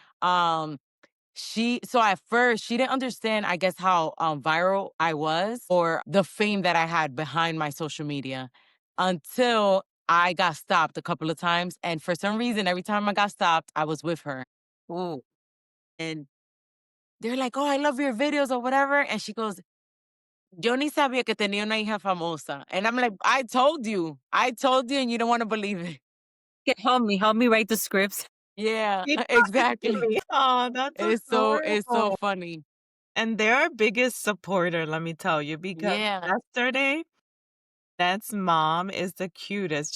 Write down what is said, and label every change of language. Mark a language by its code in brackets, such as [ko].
[en] Um so at first she didn't understand, I guess, how viral I was or the fame that I had behind my social media until I got stopped a couple of times. And for some reason, every time I got stopped, I was with her. Ooh. And they're like, "Oh, I love your videos," or whatever. And she goes, [es] "Yo ni sabía que tenía una hija famosa." [en] And I'm like, I told you, and you don't want to believe it." Okay, help me write the scripts. Yeah, Keep talking to exactly. me. Oh, that's It's so adorable. funny. And they're our biggest supporter, let me tell you, because Yeah. yesterday, Jeanette's mom is the cutest.